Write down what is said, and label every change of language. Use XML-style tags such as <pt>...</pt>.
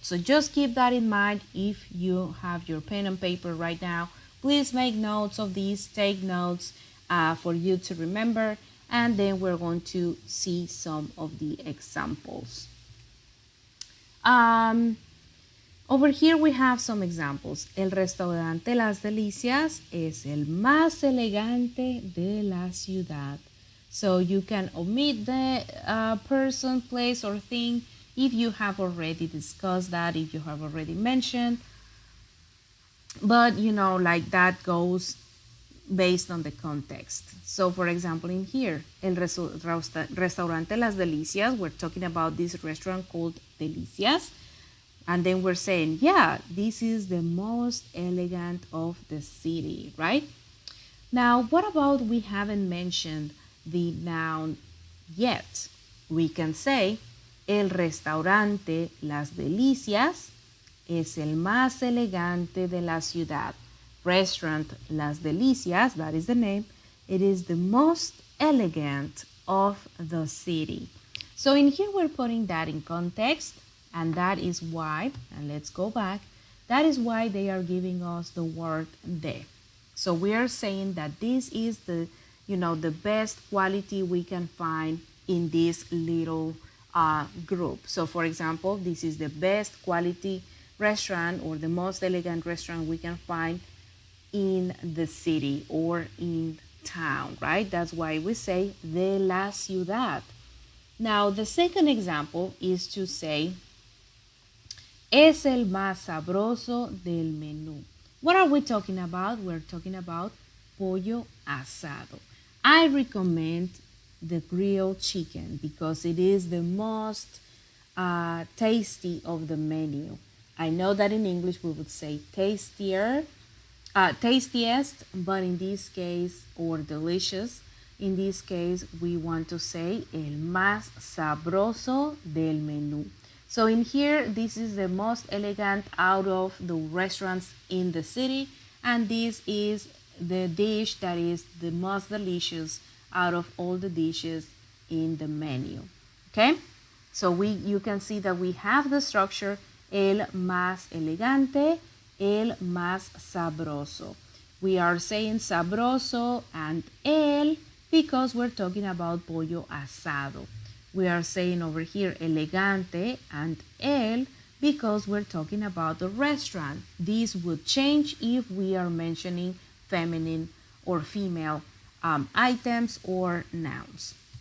<en>So just keep that in mind. If you have your pen and paper right now, please make notes of these, take notes for you to remember, and then we're going to see some of the examples. Over here we have some examples.</en> <es>El restaurante Las Delicias es el más elegante de la ciudad.</es> <en>So you can omit the person, place, or thing if you have already discussed that, if you have already mentioned. But you know, like that goes based on the context. So for example, in here, el restaurante Las Delicias, we're talking about this restaurant called Delicias. And then we're saying, yeah, this is the most elegant of the city, right? Now, what about we haven't mentioned the noun yet?</en> <es>We can say, el restaurante Las Delicias es el más elegante de la ciudad.</es> <en>Restaurant Las Delicias, that is the name, it is the most elegant of the city. So in here we're putting that in context. And that is why, and let's go back, that is why they are giving us the word de. So we are saying that this is the, you know, the best quality we can find in this little group. So for example, this is the best quality restaurant or the most elegant restaurant we can find in the city or in town, right? That's why we say de la ciudad. Now, the second example is to say, es el más sabroso del menú. What are we talking about? We're talking about pollo asado. I recommend the grilled chicken because it is the most tasty of the menu. I know that in English we would say tastier, tastiest, but in this case, or delicious, in this case, we want to say el más sabroso del menú. So in here, this is the most elegant out of the restaurants in the city, and this is the dish that is the most delicious out of all the dishes in the menu. Okay? So you can see that we have the structure el más elegante, el más sabroso. We are saying sabroso and el because we're talking about pollo asado. We are saying over here elegante and el because we're talking about the restaurant. This would change if we are mentioning feminine or female items or nouns.</en>